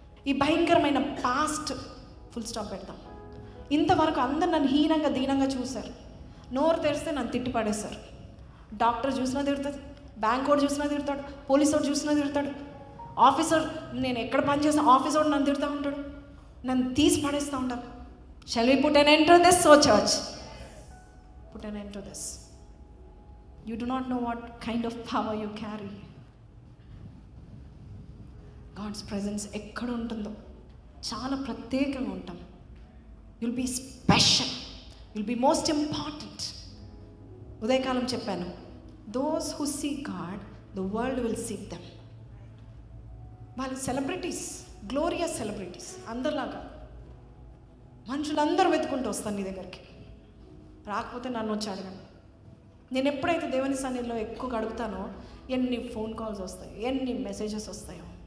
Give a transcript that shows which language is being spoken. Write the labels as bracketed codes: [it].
[te] ఈ భయంకరమైన past full stop పెడతాం. ఇంతవరకు అందరు నన్ను హీనంగా దీనంగా చూశారు. నోరు తెరిస్తే నన్ను తిట్టి పడేశారు. డాక్టర్ చూసినా తిడతాడు, బ్యాంక్ వాడు చూసినా తిడతాడు, పోలీసు వాడు చూసినా తిడతాడు, ఆఫీసర్, నేను ఎక్కడ పని చేసిన ఆఫీసర్ వాడు నన్ను తిడతా ఉంటాడు, నన్ను తీసి పడేస్తూ ఉంటారు. [en] Shall we put an end to this? So church, put an end to this. You do not know what kind of power you carry. [te] God's presence ఎక్కడ ఉంటుందో చాలా ప్రత్యేకంగా ఉంటాం. [en] You'll be special. You'll be most important. [te] ఉదయకాలం చెప్పాను, [en] those who seek God, the world will seek them. [te] వాళ్ళు celebrities, glorious celebrities. అందరిలాగా మనుషులందరూ వెతుకుంటూ వస్తాను నీ దగ్గరికి. రాకపోతే నన్ను వచ్చి అడగండి. నేను ఎప్పుడైతే దేవుని సన్నిధిలో ఎక్కువ గడుపుతానో ఎన్ని ఫోన్ కాల్స్ వస్తాయి, ఎన్ని మెసేజెస్ వస్తాయో.